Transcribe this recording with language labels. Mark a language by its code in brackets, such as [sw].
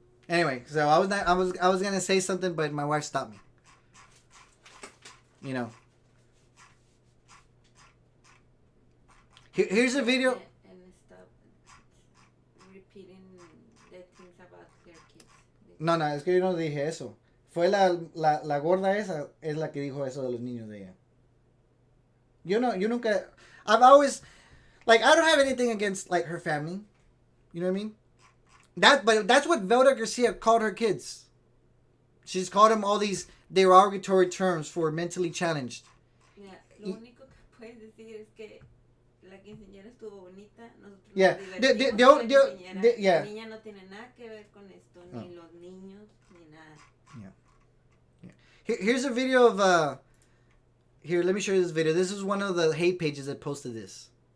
[en] Anyway, so I was going to say something, but my wife stopped me. You know. Here's a video. And stop repeating the things about their kids. [es] No, es que yo no dije eso. Fue la gorda esa es la que dijo eso de los niños de ella. Yo nunca, [en] I've always, like, I don't have anything against, like, her family. You know what I mean? But that's what Velda Garcia called her kids. She's called them all these derogatory terms for mentally challenged. Yeah, [es] lo único que puedes decir es que la quinceañera estuvo bonita. Nosotros [en] Yeah. [es] nos divertimos con la quinceañera. [en] Yeah. [es] La niña no tiene nada que ver con esto, ni los niños, ni nada. [en] Yeah. Here's a video of, here, let me show you this video. This is one of the hate pages that posted this.